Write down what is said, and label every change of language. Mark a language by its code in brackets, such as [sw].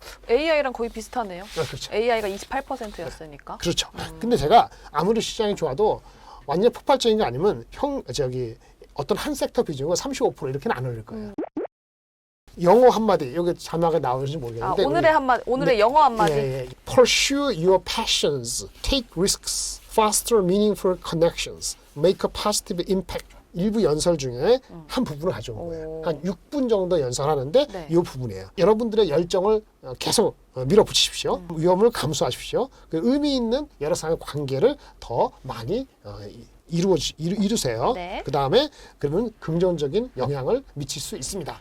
[ko] AI랑 거의 비슷하네요. 그렇죠. AI가 28%였으니까. 그렇죠. 근데 제가 아무리 시장이 좋아도 완전 폭발적인 게 아니면 어떤 한 섹터 비중은 35% 이렇게는 안 올릴 거예요. 영어 한마디 여기 자막에 나오는지 모르겠는데 오늘의 영어 한마디. 예. [en] Pursue your passions, take risks, foster meaningful connections, make a positive impact. [ko] 일부 연설 중에 한 부분을 가져온 거예요. 한 6분 정도 연설하는데 네. 이 부분이에요. 여러분들의 열정을 계속 밀어붙이십시오. 위험을 감수하십시오. 그 의미 있는 여러 사람의 관계를 더 많이 이루세요. 네. 그 다음에 그러면 긍정적인 영향을 미칠 수 있습니다.